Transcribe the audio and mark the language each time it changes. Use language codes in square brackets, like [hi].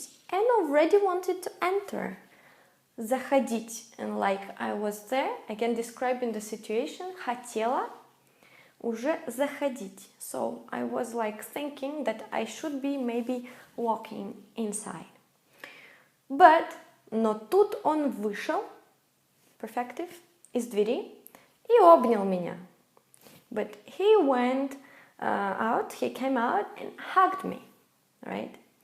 [en] And already wanted to enter. [ru] Заходить. [en] And like I was there, again describing the situation, [ru] хотела уже заходить. [en] So I was like thinking that I should be maybe walking inside. [ru] Но тут он вышел, perfective, из двери и обнял меня. [en] But he went out, he came out and hugged me, right?